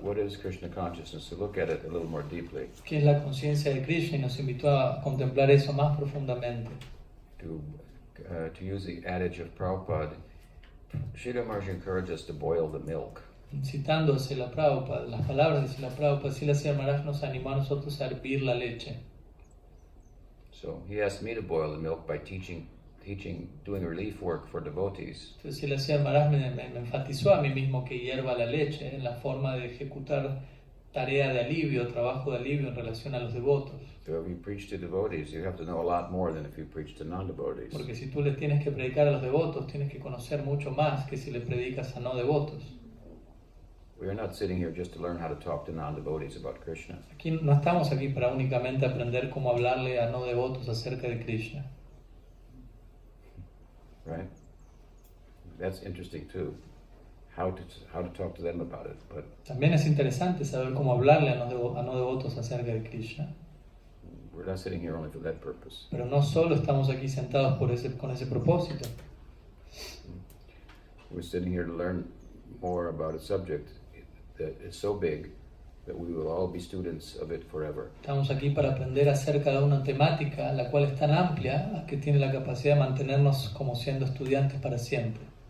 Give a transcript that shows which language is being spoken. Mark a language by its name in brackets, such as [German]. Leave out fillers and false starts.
[English] What is Krishna consciousness? To look at it a little more deeply. [Spanish] ¿Qué es la conciencia de Krishna? Y nos invitó a contemplar eso más profundamente. [English] To to use the adage of Prabhupada, Srila Maharaj encouraged us to boil the milk. [Spanish] Citando a Srila Prabhupada, las palabras de Srila Prabhupada, Srila Maharaj nos animó a nosotros a hervir la leche. [English] So he asked me to boil the milk by doing relief work for devotees. [Spanish] Entonces Srila Maharaj me enfatizó a mí mismo que hierva la leche en la forma de ejecutar tarea de alivio, trabajo de alivio en relación a los devotos. [English] So if you preach to devotees, you have to know a lot more than if you preach to non-devotees. [Spanish] Porque si tú les tienes que predicar a los devotos, tienes que conocer mucho más que si le predicas a no devotos. [English] We are not sitting here just to learn how to talk to non-devotees about Krishna. [Spanish] Aquí no estamos aquí para únicamente aprender cómo hablarle a no devotos acerca de Krishna. [English] Right? That's interesting too. How to talk to them about it. But [Spanish] También es interesante saber cómo hablarle a no devotos acerca de Krishna. [English] we're not sitting here only for that purpose. [Spanish] Pero no solo estamos aquí sentados con ese propósito. [English] We're sitting here to learn more about a subject that is so big that we will all be students of it forever. [Spanish] Estamos aquí para aprender acerca de una temática la cual es tan amplia que tiene la capacidad de mantenernos como siendo estudiantes para siempre.